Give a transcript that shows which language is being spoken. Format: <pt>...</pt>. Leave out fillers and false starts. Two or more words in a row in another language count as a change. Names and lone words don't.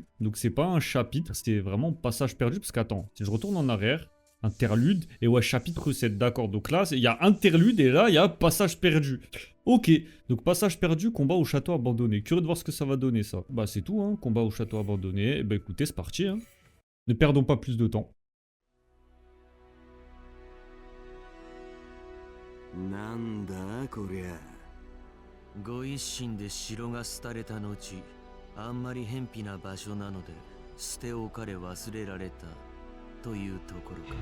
<fr>Donc, c'est pas un chapitre, c'est vraiment passage perdu. Parce qu'attends, si je retourne en arrière, interlude, et ouais, chapitre 7, d'accord. Donc là, il y a interlude, et là, il y a passage perdu. Ok, donc passage perdu, combat au château abandonné. Curieux de voir ce que ça va donner, ça. Bah, c'est tout, hein, combat au château abandonné. Et bah, écoutez, c'est parti, hein. Ne perdons pas plus de temps.</fr> <ja>なんだこりゃ。ご一心で城が廃れた後、あんまり偏僻な場所なので捨て置かれ忘れられたというところか。</ja>